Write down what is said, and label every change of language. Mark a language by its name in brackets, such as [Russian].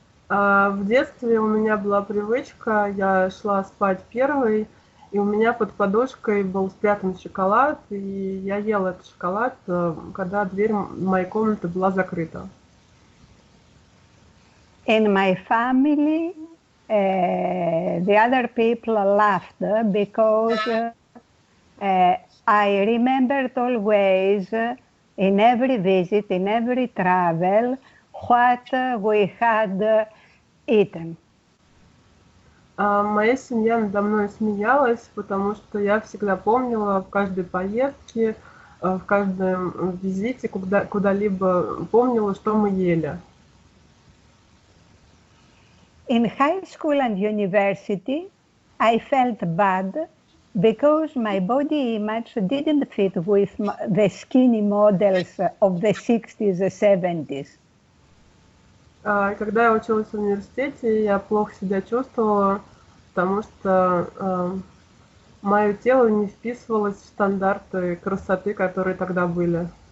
[Russian] В детстве у меня была привычка, я шла спать первой, и у меня под подушкой был спрятан шоколад, и я ела этот шоколад, когда дверь моей комнаты была закрыта. [English] In my family, the other people laughed because I remembered always, in every visit, in every travel, what we had eaten. [Russian] Моя семья надо мной смеялась, потому что я всегда помнила в каждой поездке, в каждом визите, куда-либо помнила, что мы ели. [English] In high school and university, I felt bad because my body image didn't fit with the skinny models of the 60s and 70s. [Russian] Когда я училась в университете, я плохо себя чувствовала, потому что мое тело не вписывалось в стандарты красоты, которые тогда были.